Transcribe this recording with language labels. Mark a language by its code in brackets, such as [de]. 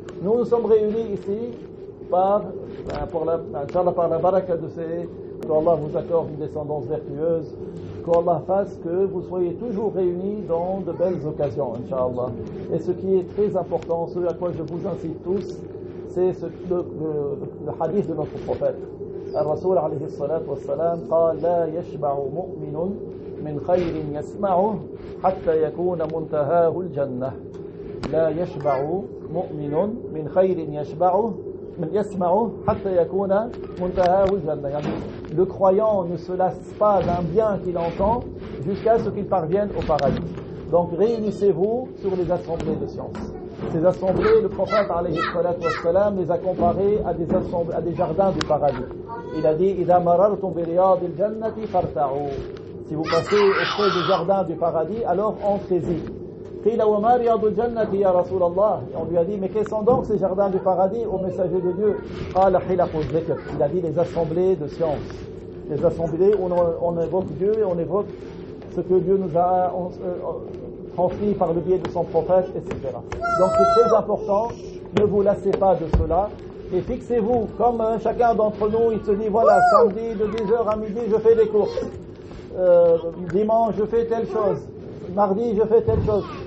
[fr] Nous sommes réunis ici par la baraka de ces, qu'Allah vous accorde une descendance vertueuse, qu'Allah fasse que vous soyez toujours réunis dans de belles occasions, Inch'Allah. Et ce qui est très important, ce à quoi je vous incite tous, c'est le hadith de notre prophète. [ar] الرسول عليه الصلاة والسلام قال لا يشبع مؤمن من خير يسمعه حتى يكون منتهاه الجنة. لا يشبع مؤمن من خير يسمعه حتى يكون منتهاه الجنة. يعني [fr] le croyant ne se lasse pas d'un bien qu'il entend jusqu'à ce qu'il parvienne au paradis. Donc réunissez-vous sur les assemblées de sciences. Ces assemblées, le prophète alayhi salatu wassalam les a comparées à des jardins du paradis. Il a dit [ar] إذا مررتم برياض الجنة فارتعوا. [fr] Si vous passez auprès des jardins du paradis, alors entrez-y. [ar] قيل وما رياض الجنة يا رسول الله. [fr] On lui a dit mais quels sont donc ces jardins du paradis au messager de Dieu? [ar] قال حلق الذكر. [fr] Il a dit les assemblées de sciences. Les assemblées où on évoque Dieu et on évoque ce que Dieu nous a transmis par le biais de son prophète, etc. Donc c'est très important, ne vous lassez pas de cela et fixez-vous, comme chacun d'entre nous, il se dit voilà, samedi de 10h à midi je fais des courses, dimanche je fais telle chose, mardi je fais telle chose.